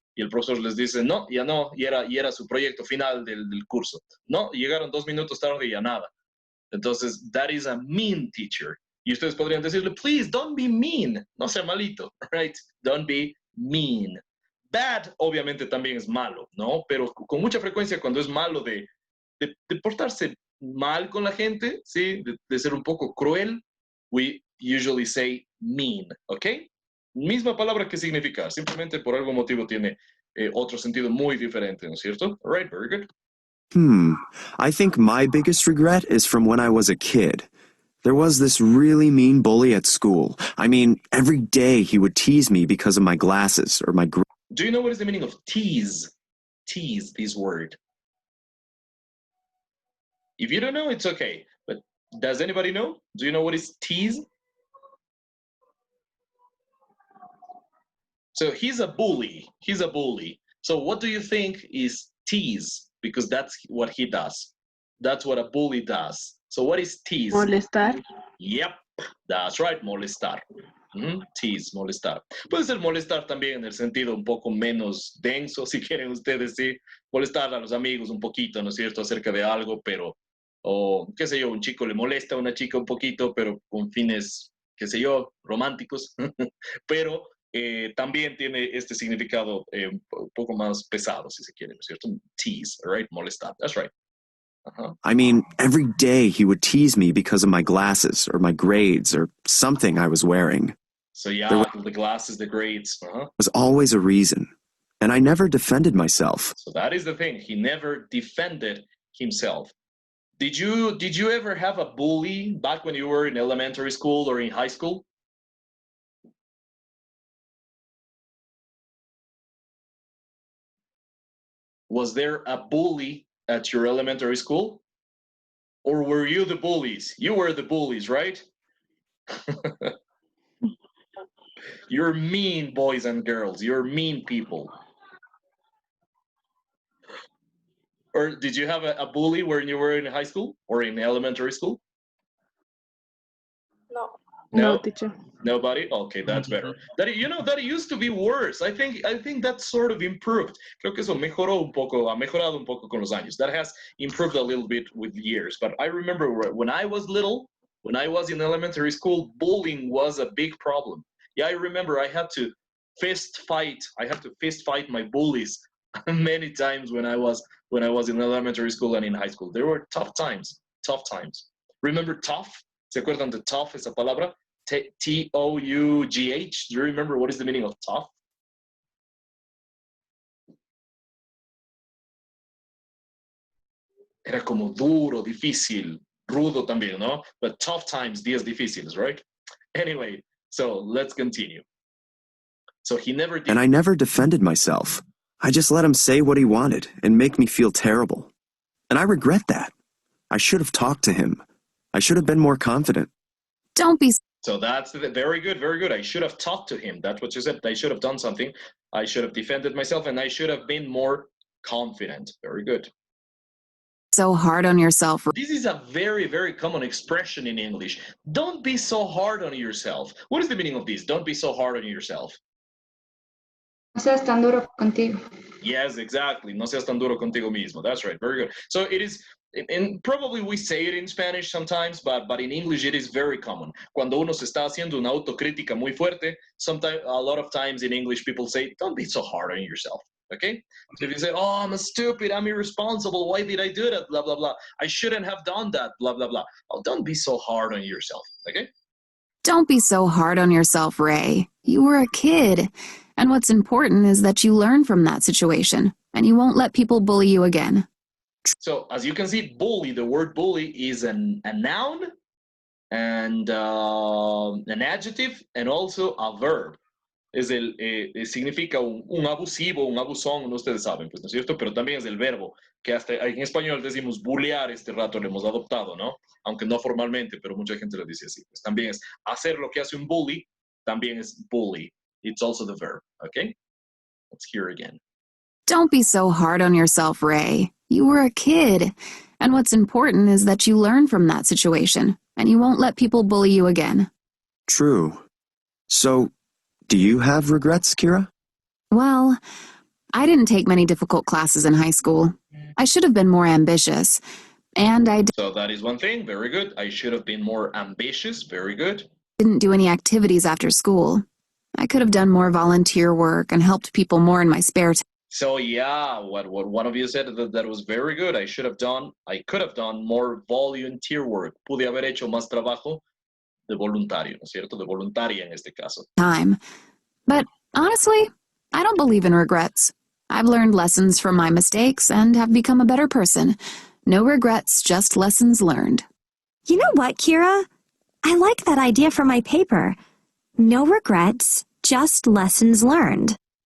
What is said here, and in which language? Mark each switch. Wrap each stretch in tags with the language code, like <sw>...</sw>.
<es>Y el profesor les dice, no, y era su proyecto final del curso. No, llegaron 2 minutos tarde y ya nada. Entonces,</es> <en>that is a mean teacher.</en> <es>Y ustedes podrían decirle,</es> <en>please, don't be mean.</en> <es>No sea malito,</es> <en>right? Don't be mean.</en> <es>Bad, obviamente, también es malo, ¿no? Pero con mucha frecuencia cuando es malo de portarse mal con la gente, ¿sí? De ser un poco cruel,</es> <en>we usually say mean,</en> <es>¿ok? Misma palabra que significar, simplemente por algún motivo tiene otro sentido muy diferente, ¿no es cierto?</es> <en>All right, very good. I think my biggest regret is from when I was a kid. There was this really mean bully at school. I mean, every day he would tease me because of my glasses or my... Do you know what is the meaning of tease? Tease, this word. If you don't know, it's okay. But does anybody know? Do you know what is tease? So he's a bully. He's a bully. So what do you think is tease? Because that's what he does. That's what a bully does. So what is tease?</en> <es>Molestar.</es> <en>Yep, that's right, molestar. Tease, molestar.</en> <es>Puede ser molestar también en el sentido un poco menos denso, si quieren ustedes, sí. Molestar a los amigos un poquito, ¿no es cierto?, acerca de algo, pero, o qué sé yo, un chico le molesta a una chica un poquito, pero con fines, qué sé yo, románticos. Pero también tiene este significado un poco más pesado, si se quiere, ¿no es cierto?</es> <en>Tease, right? Molestar, that's right. I mean, every day he would tease me because of my glasses or my grades or something I was wearing. So yeah, the glasses, the grades. Was always a reason, and I never defended myself. So that is the thing. He never defended himself. Did you ever have a bully back when you were in elementary school or in high school? Was there a bully at your elementary school? Or were you the bullies? You were the bullies, right? You're mean boys and girls. You're mean people. Or did you have a bully when you were in high school or in elementary school? No, teacher. Nobody? Okay, that's better. That used to be worse. I think that sort of improved.</en> <es>Creo que eso mejoró un poco, ha mejorado un poco con los años.</es> <en>That has improved a little bit with years. But I remember when I was little, when I was in elementary school, bullying was a big problem. Yeah, I remember I had to fist fight my bullies many times when I was in elementary school and in high school. There were tough times. Remember tough? ¿Se acuerdan de tough, esa palabra? T-O-U-G-H. Do you remember what is the meaning of tough?</en> <es>Era como duro, difícil, rudo también, ¿no?</es> <en>But tough times,</en> <es>días difíciles,</es> <en>right? Anyway, so let's continue. So he never did. And I never defended myself. I just let him say what he wanted and make me feel terrible. And I regret that. I should have talked to him. I should have been more confident. Don't be So that's very good, very good. I should have talked to him. That's what you said. I should have done something. I should have defended myself, and I should have been more confident. Very good. so hard on yourself. This is a very, very common expression in English. Don't be so hard on yourself. What is the meaning of this? Don't be so hard on yourself.</en> <es>No seas tan duro contigo.</es> <en>Yes, exactly.</en> <es>No seas tan duro contigo mismo.</es> <en>That's right. Very good. So it is, and probably we say it in Spanish sometimes, but in English it is very common.</en> <es>Cuando uno se está haciendo una autocrítica muy fuerte,</es> <en>sometimes, a lot of times in English people say, don't be so hard on yourself. Okay? So if you say, oh, I'm stupid, I'm irresponsible, why did I do that? Blah, blah, blah. I shouldn't have done that, blah, blah, blah. Oh, don't be so hard on yourself. Okay? Don't be so hard on yourself, Ray. You were a kid. And what's important is that you learn from that situation, and you won't let people bully you again. So as you can see, bully, the word bully is a noun and an adjective and also a verb.</en> <es>Significa un abusivo, un abusón, no ustedes saben, pues, ¿no es cierto? Pero también es el verbo, que hasta en español decimos bullear, este rato lo hemos adoptado, ¿no? Aunque no formalmente, pero mucha gente lo dice así. Pues también es hacer lo que hace un bully, también es bully.</es> <en>It's also the verb, okay? Let's hear again. Don't be so hard on yourself, Ray. You were a kid. And what's important is that you learn from that situation, and you won't let people bully you again. True. So, do you have regrets, Kira? Well, I didn't take many difficult classes in high school. I should have been more ambitious. And I So that is one thing. Very good. I should have been more ambitious. Very good. didn't do any activities after school. I could have done more volunteer work and helped people more in my spare time. So yeah, what one of you said that was very good. I could have done more volunteer work.</en> <es>Pude haber hecho más trabajo de voluntario, ¿no es cierto? De voluntaria en este caso.</es> <en>But honestly, I don't believe in regrets. I've learned lessons from my mistakes and have become a better person. No regrets, just lessons learned. You know what, Kira? I like that idea for my paper. No regrets, just lessons learned.</en>